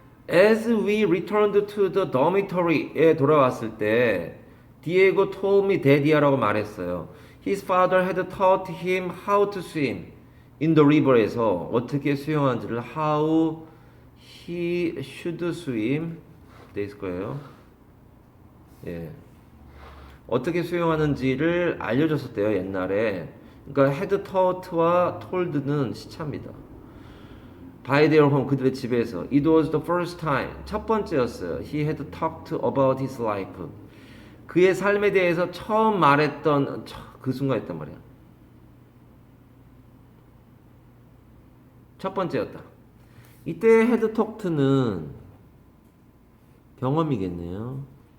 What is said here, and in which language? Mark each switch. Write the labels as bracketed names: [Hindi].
[English] As we returned to the dormitory [Korean] 에 돌아왔을 때 [English] 디에고 told me daddy [Korean] 라고 말했어요. [English] His father had taught him how to swim in the river [Korean] 에서 어떻게 수영하는지를 [English] how he should swim [Korean] 돼 있을 거예요. 예. 어떻게 수영하는지를 알려줬었대요 옛날에. 그러니까 had taught와 told는 시차입니다. [English] By their home [Korean] 그들의 집에서. [English] It was the first time [Korean] 첫 번째였어요. [English] He had talked about his life. [Korean] 그의 삶에 대해서 처음 말했던 그 순간이었단 말이야. 첫 번째였다. 이때 had talked는 경험이겠네요.